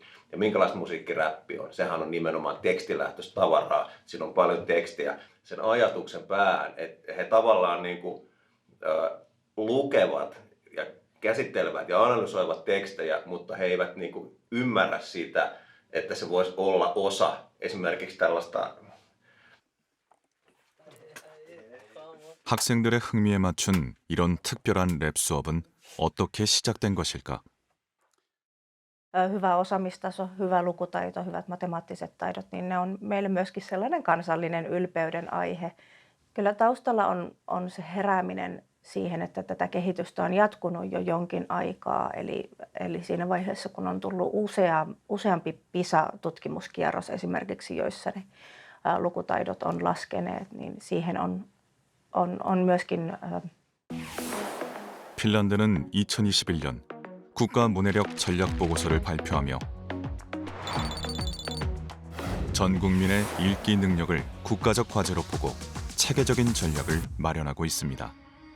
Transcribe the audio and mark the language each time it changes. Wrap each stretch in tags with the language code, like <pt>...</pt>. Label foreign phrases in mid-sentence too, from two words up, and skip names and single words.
<fi>Ja minkälaista musiikkiräppi on? Sehän on nimenomaan tekstilähtöistä tavaraa, siinä on paljon tekstiä. Sen ajatuksen päähän, että he tavallaan niinku, lukevat ja käsittelevät ja analysoivat tekstejä, mutta he eivät niinku ymmärrä sitä, että se voisi olla osa esimerkiksi tällaista.</fi> <ko>학생들의 흥미에 맞춘 이런 특별한 랩 수업은 어떻게 시작된 것일까?</ko> <fi>Hyvä osaamistaso, hyvä lukutaito, hyvät matemaattiset taidot, niin ne on meille myöskin sellainen kansallinen ylpeyden aihe. Kyllä taustalla on se herääminen siihen, että tätä kehitystä on jatkunut jo jonkin aikaa. Eli siinä vaiheessa, kun on tullut useampi PISA-tutkimuskierros esimerkiksi, joissa ne lukutaidot on laskeneet, niin siihen on myöskin...</fi> <ko>핀란드는 2021년 국가 문해력 전략 보고서를 발표하며 전 국민의 읽기 능력을 국가적 과제로 보고 체계적인 전략을 마련하고 있습니다.</ko>